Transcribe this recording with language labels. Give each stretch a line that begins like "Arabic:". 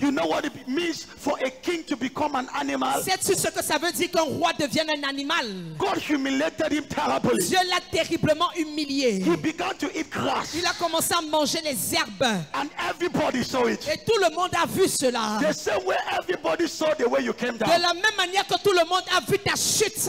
English: You know what it means for a king to become an animal?
French: Sais-tu ce que ça veut dire qu'un roi devienne un animal?
English: God humiliated him terribly.
French: Dieu l'a terriblement humilié.
English: He began to eat grass.
French: Il a commencé à manger les herbes.
English: And everybody saw it.
French: Et tout le monde a vu cela.
English: The same way everybody saw the way you came
French: De
English: down.
French: la même manière que tout le monde a vu ta chute.